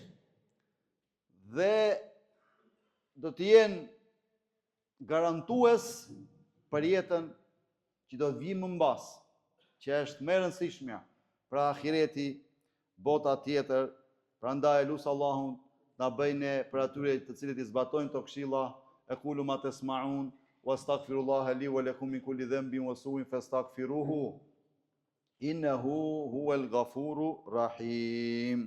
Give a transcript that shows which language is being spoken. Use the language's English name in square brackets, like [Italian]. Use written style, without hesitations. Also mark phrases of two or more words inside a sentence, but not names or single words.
[Albanian] Dhe do të jenë garantues për jetën që do të vijë më mbas, që është më e rëndësishmja, pra ahireti, bota tjetër. Prandaj lut Allahun na bëjnë për atyre të cilët i zbatojnë këto këshilla. [Arabic] أقول ما تسمعون وأستغفر الله لي ولكم من كل ذنب وسوء فاستغفروه إنه هو الغفور الرحيم.